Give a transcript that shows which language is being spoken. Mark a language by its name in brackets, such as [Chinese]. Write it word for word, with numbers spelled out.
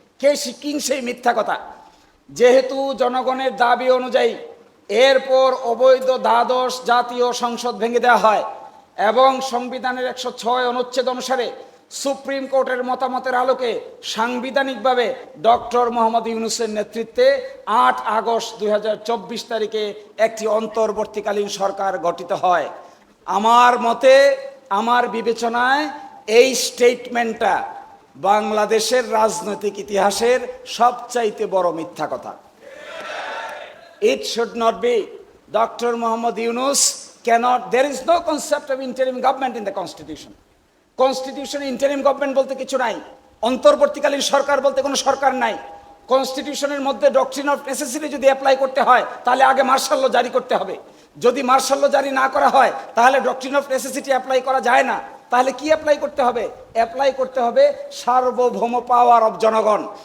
[Bangla] কে king সেই মিথ্যা কথা? যেহেতু জনগণের দাবি অনুযায়ী এরপর অবৈধ দ্বাদশ জাতীয় সংসদ ভেঙে দেওয়া হয় এবং সংবিধানের একশো ছয় অনুচ্ছেদ অনুসারে সুপ্রিম কোর্টের মতামতের আলোকে সাংবিধানিকভাবে ডক্টর মোহাম্মদ ইউনূসের নেতৃত্বে আট আগস্ট দুই হাজার চব্বিশ তারিখে একটি অন্তর্বর্তীকালীন সরকার গঠিত হয়। আমার মতে, আমার বিবেচনায় এই স্টেটমেন্টটা বাংলাদেশের রাজনৈতিক ইতিহাসের সবচাইতে বড় মিথ্যা কথা। [English] It should not be. [Bangla] Doctor Mohammad Yunus [English] cannot, there is no concept of interim government in the constitution. [Bangla] কনস্টিটিউশনে interim government বলতে কিছু নাই, অন্তর্বর্তীকালীন সরকার বলতে কোনো সরকার নাই। কনস্টিটিউশনের মধ্যে ডক্ট্রিন অফ নেসেসিটি যদি অ্যাপ্লাই করতে হয় তাহলে আগে মার্শাল ল জারি করতে হবে, যদি মার্শাল ল জারি না করা হয় তাহলে ডক্ট্রিন অফ নেসেসিটি অ্যাপ্লাই করা যায় না। তাহলে কি অ্যাপ্লাই করতে হবে? অ্যাপ্লাই করতে হবে সার্বভৌম পাওয়ার অব জনগণ।